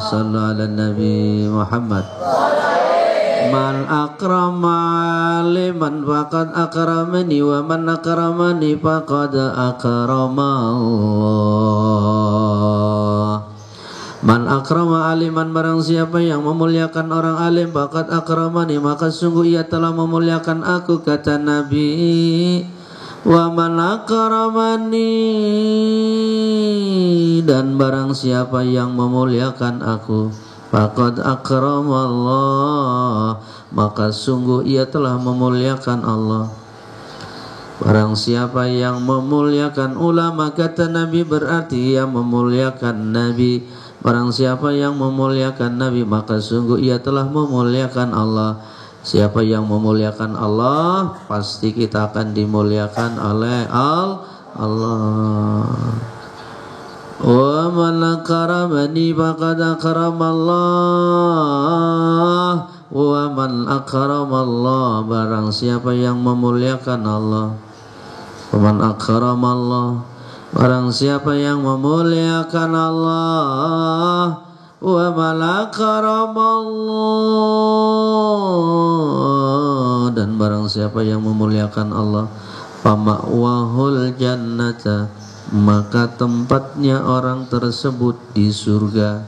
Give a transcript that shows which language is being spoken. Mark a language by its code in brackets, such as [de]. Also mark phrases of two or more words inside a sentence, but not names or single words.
[ar] صلوا على النبي محمد. من أكرم لمن فقد أكرمني، ومن أكرمني فقد أكرم الله. من أكرم عالما, [id] barang siapa yang memuliakan orang alim, [ar] فقد أكرمني, [id] maka sungguh ia telah memuliakan aku. Kata Nabi, [ar] ومن أكرمني, [id] dan barang siapa yang memuliakan aku, [ar] فقد أكرم الله, [id] maka sungguh ia telah memuliakan Allah. Barang siapa yang memuliakan ulama, kata Nabi, berarti ia memuliakan Nabi. Barang siapa yang memuliakan Nabi, maka sungguh ia telah memuliakan Allah. Siapa yang memuliakan Allah, pasti kita akan dimuliakan oleh Allah. [ar] ومن أكرمني فقد أكرم الله، ومن أكرم الله, [id] barang siapa yang memuliakan Allah. [ar] ومن أكرم الله, [id] barang siapa yang memuliakan Allah. [ar] ومن أكرم الله, [id] dan barang siapa yang memuliakan Allah, [ar] فمأواه الجنة, [id] maka tempatnya orang tersebut di surga.